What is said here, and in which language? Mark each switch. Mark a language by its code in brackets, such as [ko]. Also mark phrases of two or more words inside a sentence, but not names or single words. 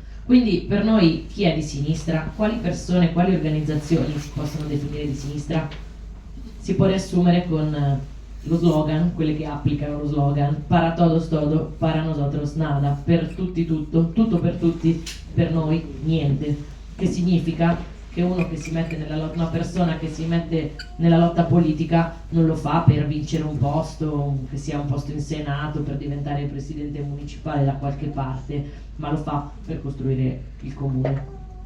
[it] Quindi per noi chi è di sinistra? Quali persone, quali organizzazioni si possono definire di sinistra? Si può riassumere con lo slogan, quelle che applicano lo slogan: [es] para todos todo, para nosotros nada, [it] per tutti tutto, tutto per tutti, per noi niente. Che significa che uno che si mette una persona che si mette nella lotta politica non lo fa per vincere un posto, che sia un posto in Senato, per diventare presidente municipale da qualche parte, ma lo fa per costruire il comune.